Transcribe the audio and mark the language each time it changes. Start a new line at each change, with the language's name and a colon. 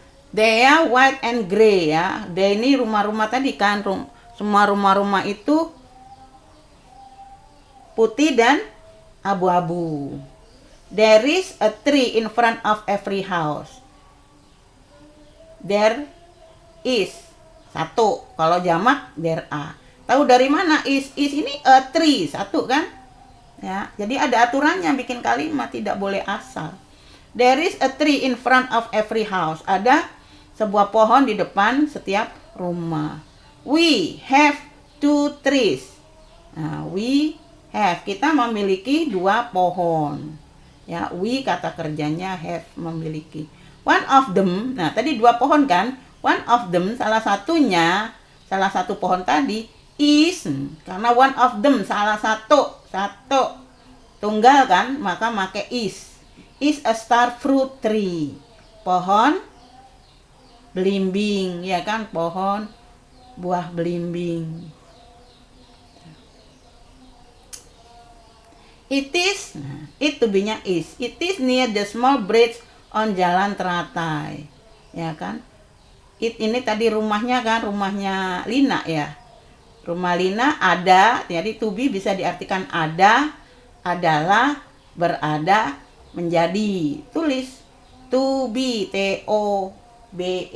English: They are white and gray
Indonesian: ya. They ini rumah-rumah tadi kan, semua rumah-rumah itu putih dan abu-abu.
English: There is a tree in front of every house. There is. 1.
Indonesian: Kalau jamak
English: there are.
Indonesian: Tahu dari mana is ini a tree, 1 kan? Ya, jadi ada aturannya bikin kalimat, tidak boleh asal.
English: There is a tree in front of every house.
Indonesian: Ada sebuah pohon di depan setiap rumah.
English: We have 2 trees. Nah, we have,
Indonesian: kita memiliki 2 pohon. Ya, we kata kerjanya have, memiliki.
English: One of them,
Indonesian: nah tadi 2 pohon kan? One of them, salah satu pohon tadi is, karena one of them salah satu tunggal kan, maka make
English: is a star fruit tree,
Indonesian: pohon belimbing, ya kan, pohon buah belimbing.
English: It is, it to be-nya is. It is near the small bridge on jalan teratai,
Indonesian: ya kan. It ini tadi rumahnya kan, rumahnya Lina ya. Rumah Lina ada, jadi to be bisa diartikan ada, adalah, berada, menjadi. Tulis
English: to be, TOBE.